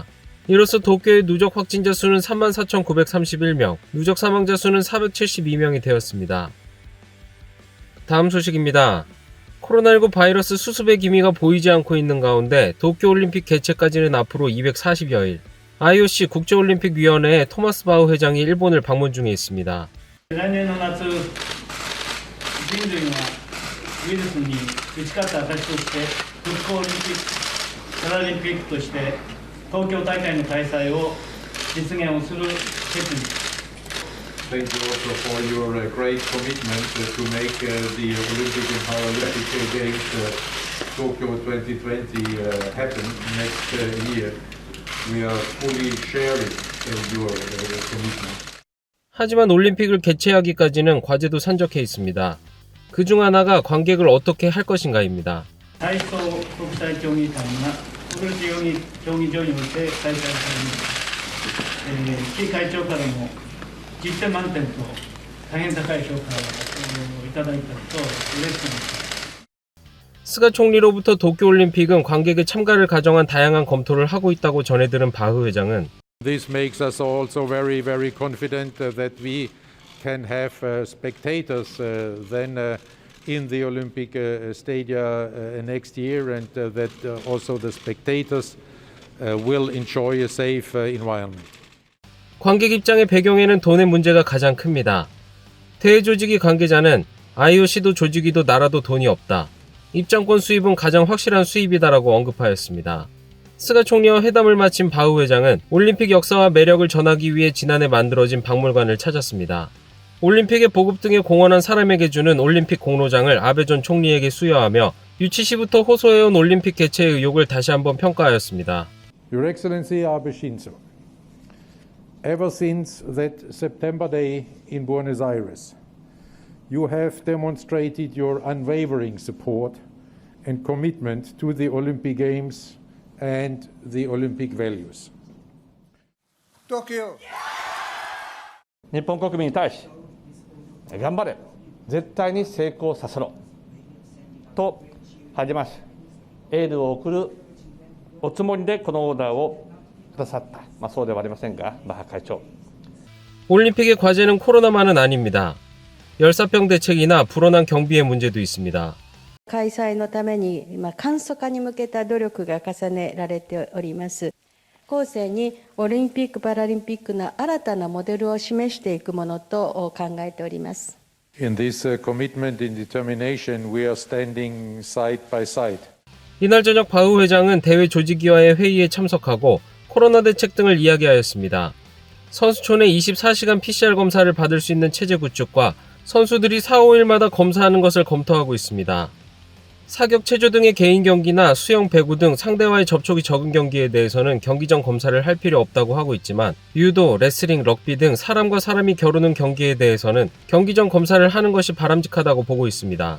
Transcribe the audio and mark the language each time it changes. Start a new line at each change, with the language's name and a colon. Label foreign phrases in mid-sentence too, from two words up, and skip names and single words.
Korean: 이로써 도쿄의 누적 확진자 수는 34,931명, 누적 사망자 수는 472명이 되었습니다. 다음 소식입니다. 코로나19 바이러스 수습의 기미가 보이지 않고 있는 가운데 도쿄올림픽 개최까지는 앞으로 240여일. IOC 국제올림픽위원회의 토마스 바흐 회장이 일본을 방문 중에 있습니다.
Japanese: 来年の夏、人類はウイルスに打ち勝った証として復興オリンピック・パラリンピックとして東京大会の開催を実現をする決意。
English: Thank you also for your great commitment to make the Olympic and Paralympic Games Tokyo 2020 happen next year. We are fully sharing your commitment.
Korean: 하지만 올림픽을 개최하기까지는 과제도 산적해 있습니다. 그중 하나가 관객을 어떻게 할 것인가입니다.
Japanese: 体操国際競技会が国立競技場において開催されます。市会長からも10点満点と大変高い評価をいただいたと嬉しく思います。
Korean: 스가 총리로부터 도쿄올림픽은 관객의 참가를 가정한 다양한 검토를 하고 있다고 전해들은 바흐 회장은
English: This makes us also very, very confident that we can have spectators then in the Olympic stadia next year and that also the spectators will enjoy a safe environment.
Korean: 관객 입장의 배경에는 돈의 문제가 가장 큽니다. 대회 조직위 관계자는 IOC도 조직위도 나라도 돈이 없다. 입장권 수입은 가장 확실한 수입이다라고 언급하였습니다. 스가 총리와 회담을 마친 바흐 회장은 올림픽 역사와 매력을 전하기 위해 지난해 만들어진 박물관을 찾았습니다. 올림픽의 보급 등에 공헌한 사람에게 주는 올림픽 공로장을 아베 전 총리에게 수여하며 유치 시부터 호소해온 올림픽 개최의 의욕을 다시 한번 평가하였습니다.
English: Your Excellency Abe Shinzo, ever since that September day in Buenos Aires, you have demonstrated your unwavering support and commitment to the Olympic Games and the Olympic values. Tokyo.
Japanese: 日本国民に対し頑張れ絶対に成功させろと励ましエールを送るおつもりでこのオーダーをくださった、そうではありませんがバッハ会長
Korean: 올림픽의 과제는 코로나만은 아닙니다. 열사병 대책이나 불어난 경비의 문제도 있습니다.
Japanese: 開催のために簡素化に向けた努力が重ねられております。後世にオリンピック・パラリンピックの新たなモデルを示していくものと考えております。
English: In this commitment and determination, we are standing side by side.
Korean: 이날 저녁 바흐 회장은 대회 조직위와의 회의에 참석하고 코로나 대책 등을 이야기하였습니다. 선수촌에 24시간 PCR 검사를 받을 수 있는 체제 구축과 선수들이 4, 5일마다 검사하는 것을 검토하고 있습니다. 사격 체조 등의 개인 경기나 수영, 배구 등 상대와의 접촉이 적은 경기에 대해서는 경기 전 검사를 할 필요 없다고 하고 있지만 유도, 레슬링, 럭비 등 사람과 사람이 겨루는 경기에 대해서는 경기 전 검사를 하는 것이 바람직하다고 보고 있습니다.